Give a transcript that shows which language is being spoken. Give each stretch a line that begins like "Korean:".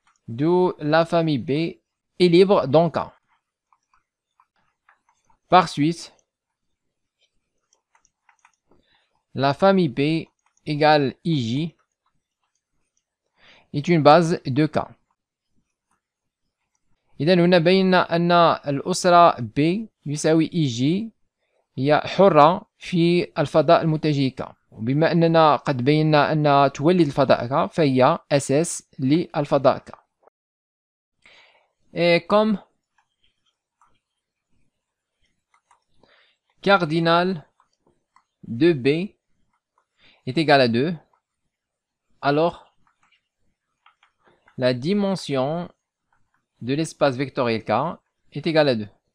French: D'où la famille B est libre dans K. Par suite, la famille B égale IJ est une base de K.
Arabic: إذا هنا بينا أن الأسرة B يساوي إيجي هي حرة في الفضاء المتجه K. وبما أننا قد بينا أنها تولد الفضاء K فهي أساس للفضاء K.
French: Et comme cardinal de B est égal à 2, alors la dimension de l'espace vectoriel K est égale à 2.